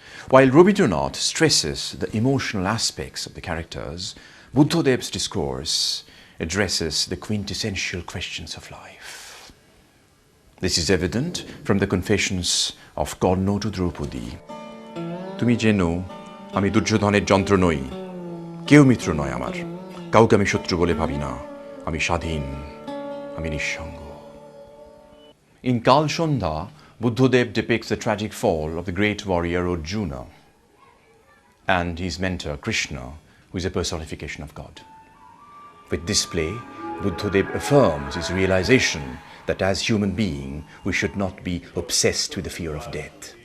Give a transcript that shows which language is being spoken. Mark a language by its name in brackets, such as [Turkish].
[English] While Rabindranath stresses the emotional aspects of the characters, Buddhadeb's discourse addresses the quintessential questions of life. This is evident from the confessions of Karna to Draupadi. [Bangla] Tumi jeno, ami Duryodhaner যন্ত্র নই, কেউ মিত্র নয় আমার, কাউকে আমি শত্রু বলে ভাবি না, আমি স্বাধীন, আমি নিঃসঙ্গ। [English] In Kalosondha, Buddhadeb depicts the tragic fall of the great warrior Arjuna and his mentor Krishna, who is a personification of God. With this play, Buddhadeb affirms his realization that as human being, we should not be obsessed with the fear of death.